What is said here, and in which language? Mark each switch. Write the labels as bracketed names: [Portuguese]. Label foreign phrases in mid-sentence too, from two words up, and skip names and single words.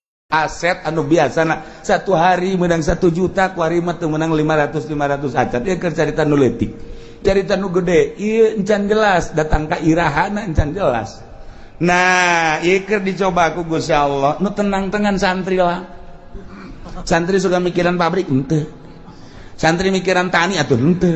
[Sundanese] aset anu biasana satu hari menang 1 juta, ku hari mah teu menang 500 acat. Ieu keur carita nu leutik. Carita nu gede ieu encan jelas, datang ka irahana encan jelas. Nah, ieu keur dicoba ku Gusti Allah, nu tenang-tenang santri lah. Santri suka mikiran pabrik henteu. Santri mikiran tani atuh henteu.